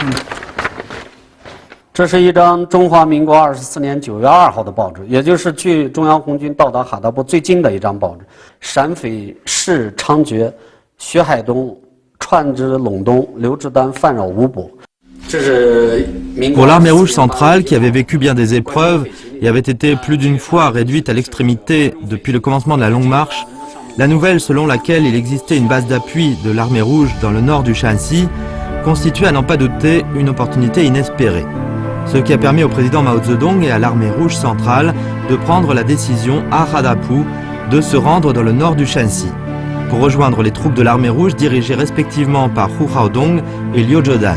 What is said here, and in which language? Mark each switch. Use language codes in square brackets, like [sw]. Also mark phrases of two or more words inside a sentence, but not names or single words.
[zh] 这是一张中华民国24年9月2号的报纸，也就是距中央红军到达哈达坡最近的一张报纸。陕匪事猖獗，薛海东串之陇东，刘志丹犯扰无补。这是民国 [fr] Pour l'armée rouge centrale, qui avait vécu bien des épreuves et avait été plus d'une fois réduite à l'extrémité depuis le commencement de la longue marche, la nouvelle selon laquelle il existait une base d'appui de l'armée rouge dans le nord du Shanxi constituait à n'en pas douter une opportunité inespérée. Ce qui a permis au président Mao Zedong et à l'armée rouge centrale de prendre la décision à Radapou de se rendre dans le nord du Shanxi pour rejoindre les troupes de l'armée rouge dirigées respectivement par Hu Haodong et Liu Zhedan.